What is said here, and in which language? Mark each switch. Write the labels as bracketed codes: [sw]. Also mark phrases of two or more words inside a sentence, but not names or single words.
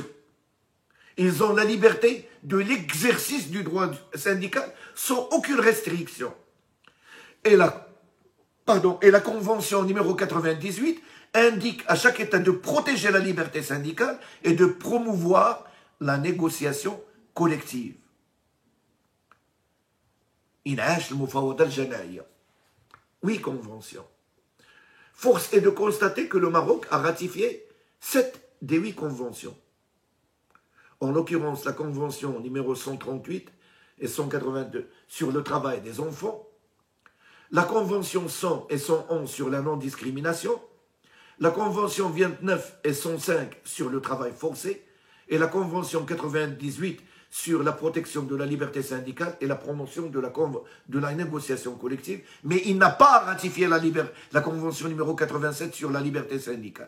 [fr] Ils ont la liberté de l'exercice du droit syndical sans aucune restriction. Et la convention numéro 98 indique à chaque État de protéger la liberté syndicale et de promouvoir la négociation collective. Inash al-Mufawada al-Janaya. 8 conventions. Force est de constater que le Maroc a ratifié 7 des 8 conventions. En l'occurrence, la convention numéro 138 et 182 sur le travail des enfants, la convention 100 et 111 sur la non-discrimination, la convention 29 et 105 sur le travail forcé, et la convention 98 sur la protection de la liberté syndicale et la promotion de la négociation collective, mais il n'a pas ratifié la convention numéro 87 sur la liberté syndicale.